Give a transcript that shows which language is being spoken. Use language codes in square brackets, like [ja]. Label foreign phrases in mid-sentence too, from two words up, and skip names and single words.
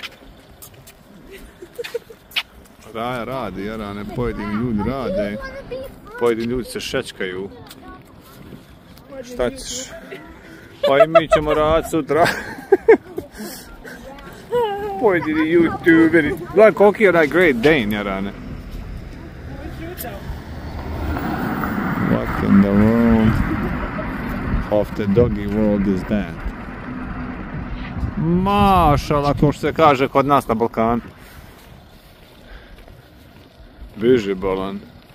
[bs] Raja radi, jarane, pojedini ljudi rade. Pojedini ljudi se šečkaju. Šta ćeš? Pa i mi ćemo raditi sutra. Pojedini youtuberi. Gledaj koliki je onaj [en] Great Dane, [bs] jarane. [en] What in the world of the doggy world is that? [bs] Mašala, kao što se kaže kod nas na Balkanu. Biži bolan.